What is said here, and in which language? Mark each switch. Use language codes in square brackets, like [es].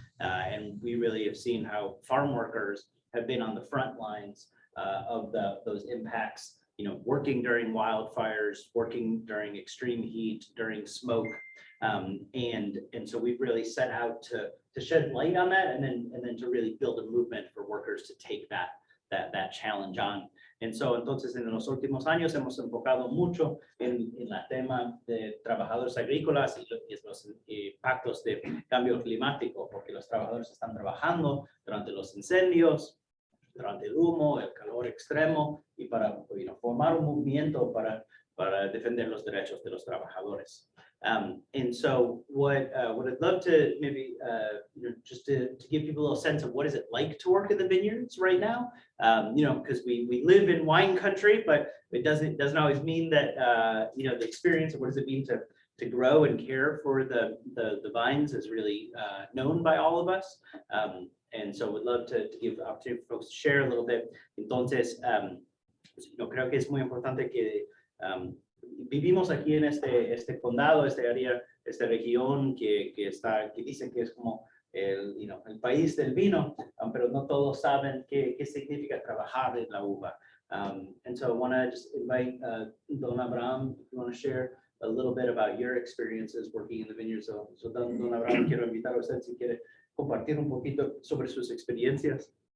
[en] And we really have seen how farm workers have been on the front lines of those impacts, working during wildfires, working during extreme heat, during smoke. And so we've really set out to shed light on that and then to really build a movement for workers to take that challenge on. And so [es] entonces en los últimos años hemos enfocado mucho en la tema de trabajadores agrícolas y los impactos de cambio climático, porque los trabajadores están trabajando durante los incendios, durante el humo, el calor extremo y para formar un movimiento para defender los derechos de los trabajadores. [en] And so what I'd love to maybe just to give people a little sense of what is it like to work in the vineyards right now, because we live in wine country, but it doesn't always mean that the experience of what does it mean to grow and care for the vines is really known by all of us. And so we'd love to give opportunity for folks to share a little bit. [es] Entonces, creo que es muy importante que vivimos aquí en este condado, este área, esta región que dicen que es como el país del vino, pero no todos saben qué significa trabajar en la uva. [en] And so I want to just invite Don Abraham, if you want to share a little bit about your experiences working in the vineyard. [es] So Don Abraham, quiero invitar a usted si quiere compartir un poquito sobre sus experiencias.